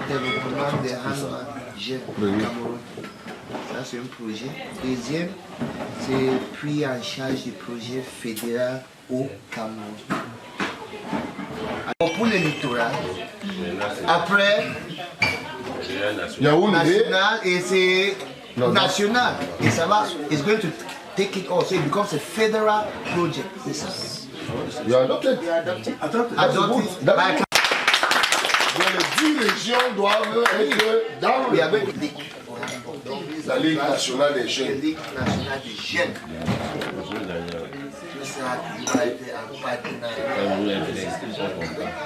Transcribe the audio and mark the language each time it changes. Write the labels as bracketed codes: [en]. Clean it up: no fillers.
[fr] Développement des jeunes au Cameroun. Ça, c'est un projet. Deuxième, c'est pris en charge du projet fédéral au Cameroun. Alors, pour le littoral, après, national et c'est national. Et ça va, [en] it's going to take it also, it becomes a federal project. [fr] C'est ça. [en] You are adopted. Adopted. [fr] Les 10 régions doivent être dans la Ligue nationale des jeunes. La Ligue nationale des jeunes. Ça a toujours été un partenariat.